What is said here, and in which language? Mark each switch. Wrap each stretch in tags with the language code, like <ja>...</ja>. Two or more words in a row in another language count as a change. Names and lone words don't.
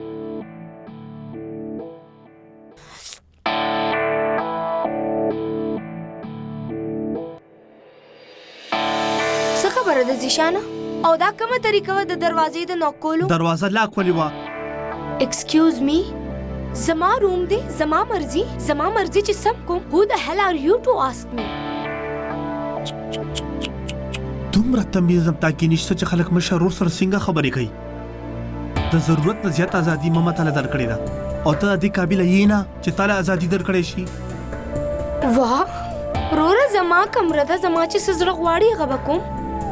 <ps>څه خبره ده زیشانه؟ او دا کومه طریقه وه د دروازې د نوک کولو؟ دروازه لاک ولې وه؟</ps> <en>excuse me,</en> <ps>زما روم دی، زما مرضی چې سم کوم.</ps> <en>Who the hell are you to ask me?</en> <ps>دومره تمیز هم تاکي نشته چې خلک مشر ورور سره څنګه خبرې کوي. د ضرورت نه زیات ازادي ماما تعالی درکړې ده او ته د دې قابله یې نه چې تعالی ازادي درکړې شي. واه وروره، زما کمره ده، زما چې څه زړه غواړي هغه به کوم.</ps>